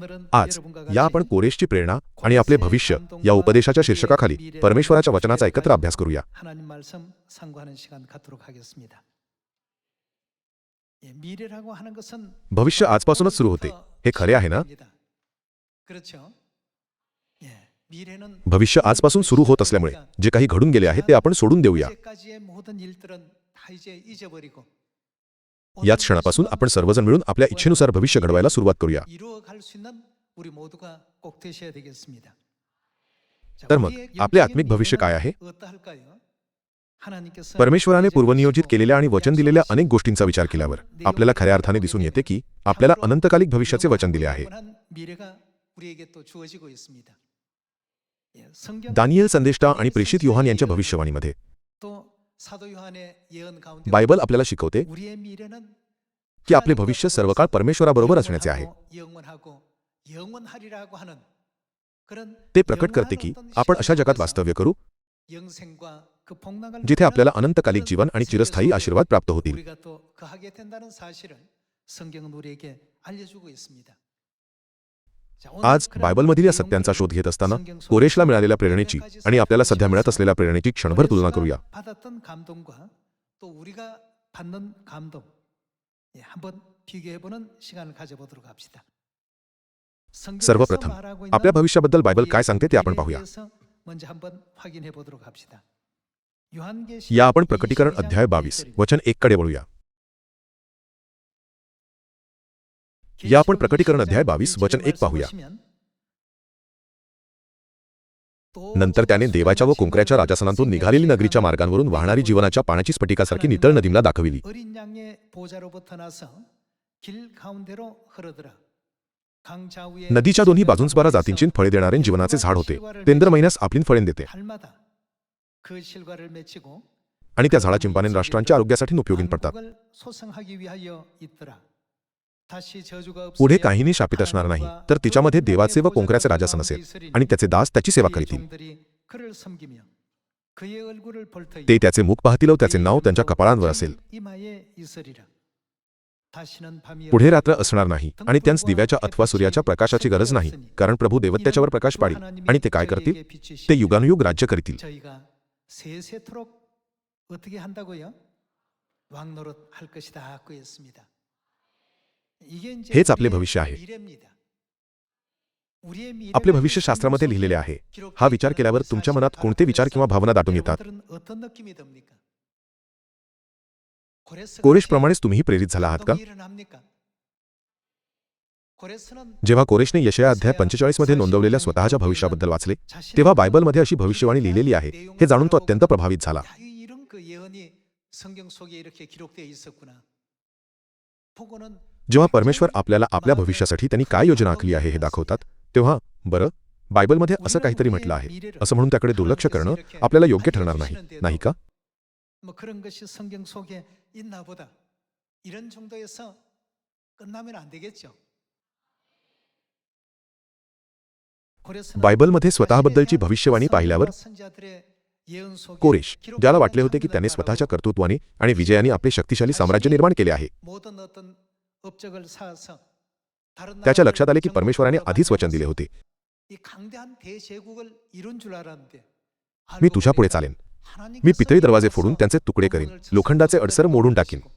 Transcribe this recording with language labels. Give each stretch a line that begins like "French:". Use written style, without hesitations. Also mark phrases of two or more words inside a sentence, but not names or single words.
Marathi: आज या आपण कोरेशची प्रेरणा आणि आपले भविष्य या उपदेशाच्या शीर्षकाखाली परमेश्वराच्या वचनाचा एकत्र अभ्यास करूया.
Korean: 하나님 말씀 상고하는 시간 갖도록 하겠습니다. 미래라고 하는 것은
Marathi: भविष्य आजपासूनच सुरू होते, हे खरे आहे ना?
Korean: 그렇죠? 미래는
Marathi: भविष्य आजपासून सुरू होत असल्यामुळे जे काही घडून गेले आहे ते आपण सोडून देऊया.
Korean: 이제까지의 모든 일들은 다 이제 잊어버리고
Marathi: याच क्षणापासून आपण सर्वजण मिळून आपल्या इच्छेनुसार भविष्य घडवायला सुरुवात करूया.
Korean: 이루어갈 수 있는 우리 모두가 꼭 되셔야 되겠습니다. 자,
Marathi: तर मग
Korean: 우리의
Marathi: आपले
Korean: 영적인
Marathi: आत्मिक भविष्य काय आहे?
Korean: 미래는 어떠할까요? 하나님께서
Marathi: परमेश्वराने पूर्वनियोजित केलेल्या आणि वचन दिलेल्या अनेक गोष्टींचा विचार केल्यावर आपल्याला खऱ्या अर्थाने दिसून येते की आपल्याला अनंतकालिक भविष्याचे वचन दिले आहे.
Korean: 영원한 미래가 우리에게 또 주어지고 있습니다. 성경
Marathi: दानिएल संदेष्टा आणि प्रेषित योहान यांच्या भविष्यवाणीमध्ये
Korean: 또 사도 요한의 예언 가운데
Marathi: बायबल आपल्याला शिकवते
Korean: 우리의 미래는
Marathi: की आपले भविष्य सर्व काळ परमेश्वराबरोबर असण्याचे आहे.
Korean: 영원하고 영원하리라고 하는 그런
Marathi: ते प्रकट करते की आपण अशा जगात वास्तव्य करू
Korean: 영생과 그 복락을
Marathi: जिथे आपल्याला अनंतकालिक जीवन आणि चिरस्थायी आशीर्वाद प्राप्त होतील.
Korean: 우리가 또 거하게 된다는 사실을 성경은 우리에게 알려주고 있습니다. 자, 오늘
Marathi: आज
Korean: 그런
Marathi: बायबलमधील या सत्यांचा शोध घेत असताना कोरेशला मिळालेल्या प्रेरणेची आणि आपल्याला सध्या मिळत असलेल्या प्रेरणेची क्षणभर तुलना करूया.
Korean: 받았던 감동과 또 우리가 받는 감동 한번 비교해보는 시간을 가져보도록 합시다.
Marathi: सर्वप्रथम आपल्या भविष्याबद्दल बायबल काय सांगते ते आपण पाहूया.
Korean: 먼저 한번 확인해 보도록 합시다.
Marathi: या आपण प्रकटीकरण अध्याय 22 वचन 1 कडे वळूया. या आपण प्रकटीकरण अध्याय 22 वचन 1 पाहूया. नंतर त्याने देवाच्या व कुंकऱ्याच्या राजासनातून निघालेली नगरीच्या मार्गांवरून वाहणारी जीवनाच्या पाण्याची स्फटिकासारखी नितळ नदी मला दाखविली.
Korean: 어린 양의 보좌로부터 나서 길 가운데로 흐르더라. 강 좌우에
Marathi: नदीच्या दोन्ही बाजूंस 12 जातींची फळे देणारे जीवनाचे झाड होते. तेंद्र महिन्यास आपली फळे देते
Korean: 달마다 그 실과를 맺히고
Marathi: आणि त्या झाडाची पाने राष्ट्रांच्या आरोग्यासाठी उपयोगी पडतात.
Korean: 만국을 소생하기 위하여 있더라. 다시 저주가
Marathi: पुढे
Korean: 없으며
Marathi: काहीही शापित असणार नाही, तर तिच्यामध्ये देवाचे व कोंकऱ्याचे राजासन असेल आणि त्याचे दास त्याची सेवा करीतील.
Korean: 종들이 그를 섬기며 그의 얼굴을 볼 터이
Marathi: ते त्याचे मुख पाहतील व त्याचे नाव त्यांच्या कपाळांवर असेल.
Korean: 이마에 있으리라. 다시는 밤이
Marathi: पुढे रात्र असणार नाही आणि त्यांस दिव्याच्या अथवा सूर्याच्या प्रकाशाची गरज नाही, कारण प्रभू देवत त्याच्यावर प्रकाश पाडील आणि ते काय करतील? ते युगानुयुग राज्य करतील.
Korean: 저희가 세세토록 어떻게 한다고요? 왕노릇 할 것이다 그랬습니다. 이게 이제
Marathi: हेच आपले भविष्य आहे.
Korean: 미래입니다. 우리의 미래가
Marathi: आपले भविष्य शास्त्रामध्ये लिहिलेले आहे. हा विचार केल्यावर तुमच्या मनात कोणते विचार किंवा भावना दाटून येतात?
Korean: 여러분들은 어떤 느낌이 듭니까?
Marathi: कोरेशप्रमाणेच तुम्हीही प्रेरित झाला आहात का?
Korean: 일어납니까? 고레스는
Marathi: जेव्हा कोरेशने यशाया अध्याय 45 मध्ये नोंदवलेल्या स्वतःच्या भविष्याबद्दल वाचले, तेव्हा बायबलमध्ये अशी भविष्यवाणी लिहिलेली आहे हे जाणून तो अत्यंत प्रभावित झाला.
Korean: 야, 이런 그 예언이 성경 속에 이렇게 기록되어 있었구나. 보고는
Marathi: जेव्हा परमेश्वर आपल्याला आपल्या भविष्यासाठी त्यांनी काय योजना आखली आहे हे दाखवतात, तेव्हा बरं, बायबलमध्ये असं काहीतरी म्हटलं आहे असं म्हणून त्याकडे दुर्लक्ष करणं आपल्याला योग्य ठरणार नाही, नाही का?
Korean: 뭐 그런 것이 성경 속에 있나 보다. 이런 정도에서 끝나면 안 되겠죠.
Marathi: बायबलमध्ये स्वतःबद्दलची भविष्यवाणी पाहिल्यावर कोरेश, ज्याला वाटले होते की त्याने स्वतःच्या कर्तृत्वाने आणि विजयाने आपले शक्तिशाली साम्राज्य निर्माण केले आहे, त्याच्या लक्षात आले की परमेश्वराने आधीच वचन दिले होते, मी तुझ्या पुढे चालेन, मी पितळी दरवाजे फोडून त्यांचे तुकडे करीन, लोखंडाचे अडसर मोडून टाकीन.